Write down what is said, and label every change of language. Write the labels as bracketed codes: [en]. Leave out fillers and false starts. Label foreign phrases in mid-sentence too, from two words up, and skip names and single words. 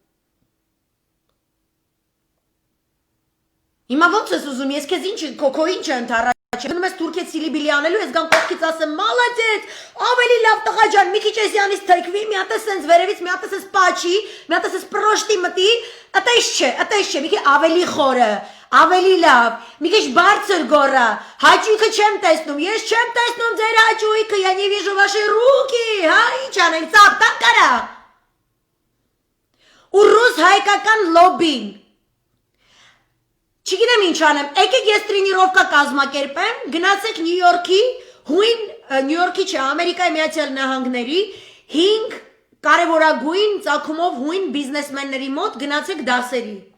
[hy] Հիմա ո՞նց ես ուզում, ես քեզ ինչ քո ինչ ընդառաջ, գնում ես Թուրքիա Սիլիբիլի անելու, ես գամ կողքից ասեմ, մալադեց, ավելի լավ տղա ջան, մի քիչ էսյանից թեքվի, մի հատ էս վերևից, մի հատ էս պաչի, մի հատ էս պրոշտի մտի, ըտես չէ, մի քիչ ավելի խորը, ավելի լավ, մի քիչ բարձր գորա, հաճույքը չեմ տեսնում, ես չեմ տեսնում ձեր հաճույքը, [ru] я не вижу ваши руки, [hy] հա, ինչ անենք, ծաղտան կարա։ Ու ռուս հայկական լոբին։ Չգիտեմ ինչ անեմ, եկեք ես տրենիրովկա կազմակերպեմ, գնացեք Նյու Յորքի չէ, Ամերիկայի Միացյալ Նահանգների 5 կարևորագույն ծագումով հույն բիզնեսմենների մոտ գնացեք դասերի։